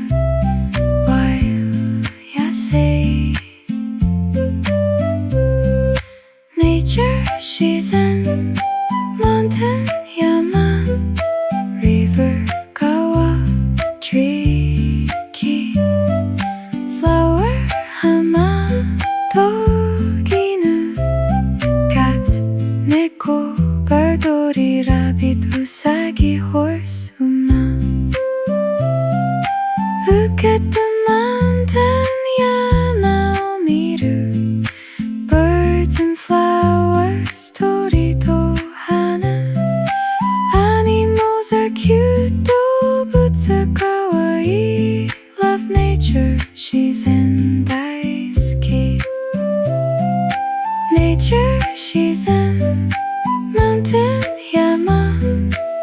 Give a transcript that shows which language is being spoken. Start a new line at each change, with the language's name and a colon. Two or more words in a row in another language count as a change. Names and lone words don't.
English: Wild 野生 Nature 自然 Mountain 山 River 川 Tree 木 Flower 花 Dog 犬 Cat 猫 Bird 鳥 Rabbit ウサギ Horse 馬 Look at the mountain
Japanese: 山を見る
English: Birds and flowers
Japanese: 鳥と花
English: Animals are cute
Japanese: 動物かわいい
English: Love nature
Japanese: 自然大好き
English: Nature 自然 Mountain 山